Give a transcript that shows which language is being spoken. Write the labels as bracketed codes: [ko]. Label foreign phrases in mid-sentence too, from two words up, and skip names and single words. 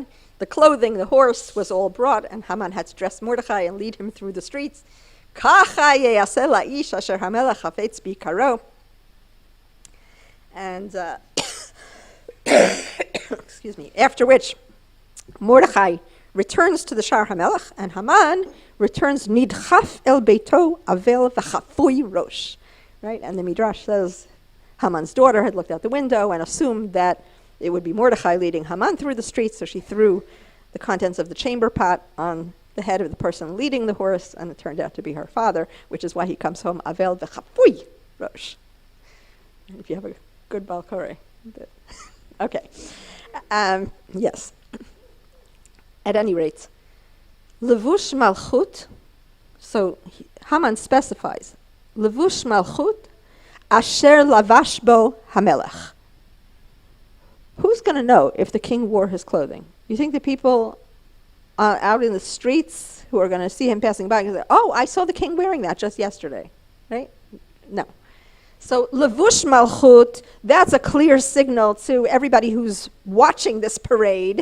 [en] The clothing, the horse, was all brought, and Haman had to dress Mordechai and lead him through the streets. And, excuse me, after which Mordechai returns to the [he] שער המלך, [en] and Haman returns [he] נדחף אל ביתו אבל וחפוי ראש. [en] Right? And the Midrash says Haman's daughter had looked out the window and assumed that it would be Mordechai leading Haman through the streets, so she threw the contents of the chamber pot on the head of the person leading the horse, and it turned out to be her father, which is why he comes home [he] אבל וחפוי ראש. [en] If you have a good balkore. Okay. Yes. At any rate, [he] לבוש מלכות, [en] so Haman specifies, [he] לבוש מלכות אשר לבש בו המלך. [en] Who's going to know if the king wore his clothing? You think the people out in the streets who are going to see him passing by can say, oh, I saw the king wearing that just yesterday, right? No. So [he] לבוש מלכות, [en] that's a clear signal to everybody who's watching this parade.